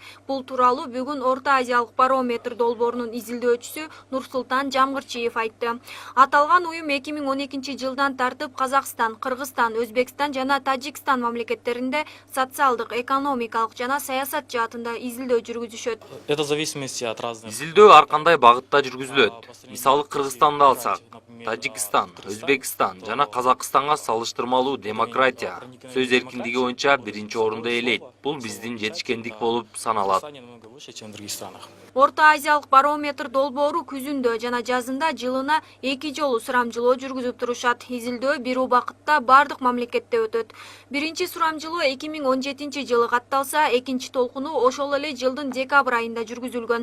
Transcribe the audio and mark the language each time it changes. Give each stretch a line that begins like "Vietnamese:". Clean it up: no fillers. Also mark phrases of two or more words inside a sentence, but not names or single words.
Kyrgyz: Бул тууралуу бүгүн Орто Азиялык барометр долбоорунун изилдөөчүсү Нурсултан Жамгырчиев айтты. Аталган уюм 2012-жылдан тартып Казакстан, Кыргызстан, Өзбекстан жана Тажикстан мамлекеттеринде социалдык, экономикалык жана саясат жаатында изилдөө жүргүзүшөт.
Russian: Это в зависимости от разных.
Kyrgyz: Изилдөө ар кандай багытта жүргүзүлөт. Мисалы Кыргызстанды алсак, Тажикстан, Өзбекстан жана Казакстанга салыштырмалуу демократия, сөз эркиндиги боюнча биринчи орунду ээлейт. Бул биздин жетишкендик болуп саналат.
Russian: Намного выше, чем в других странах.
Kyrgyz: Орто Азиялык барометр долбоору күзүндө жана жазында жылына 2 жолу сурамжылоо жүргүзүп турушат. Изилдөө бир убакытта бардык мамлекетте өтөт. Биринчи сурамжылоо 2017-жылы катталса, экинчи толкуну ошол эле жылдын декабрь айында жүргүзүлгөн.